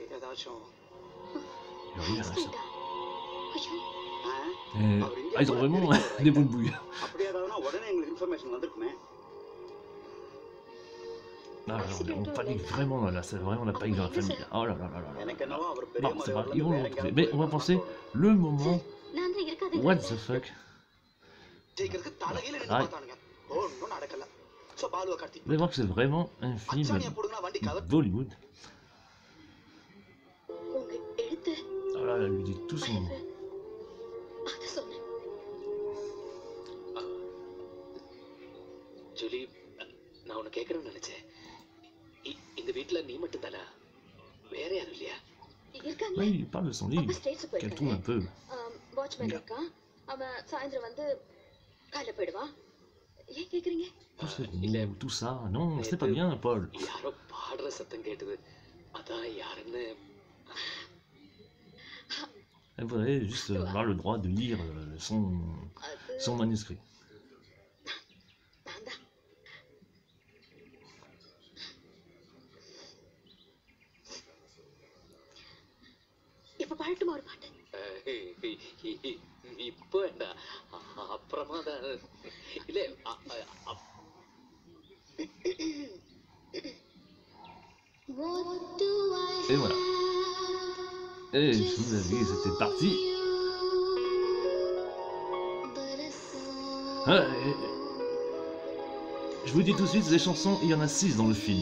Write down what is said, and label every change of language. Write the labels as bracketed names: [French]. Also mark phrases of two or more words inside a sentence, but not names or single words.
[French] Ils ont vraiment des boules de bouille. Ah, on panique vraiment là, c'est vraiment la panique dans la famille. Oh là là là là là. Non, c'est pas, ils vont le retrouver. Mais on va penser le moment. [English] What the fuck? [French] Ah. Vous allez voir que c'est vraiment un film Bollywood. Oh là, elle lui dit tout son... Julie, [Tamil] நான் உன்னை கேட்கணும்னு நினைச்சேன். இந்த வீட்ல நீ மட்டும் தானா? வேற யாரும் இல்லையா? [French] Oui, il parle de son livre, qu'elle trouve un peu. [Tamil] வாட்ச்மேன் இருக்கா? அவன் சாயந்திரம் வந்து காலைல போய்டுவா. ஏன் கேக்குறீங்க? [French] Tout ça, non, c'est pas bien, Paul. [Tamil] யாரோ பாடுற சத்தம் கேட்டது. அதான் யாருன்னு [French] Elle voudrait juste avoir le droit de lire son manuscrit. [Tamil] இப்ப பாடட்டுமா ஒரு பாட்டு? இப்போ என்ன? அப்புறமா தான் இல்ல [French] Et voilà. Et je vous avais dit, c'était parti. Je vous dis tout de suite, les chansons, il y en a 6 dans le film.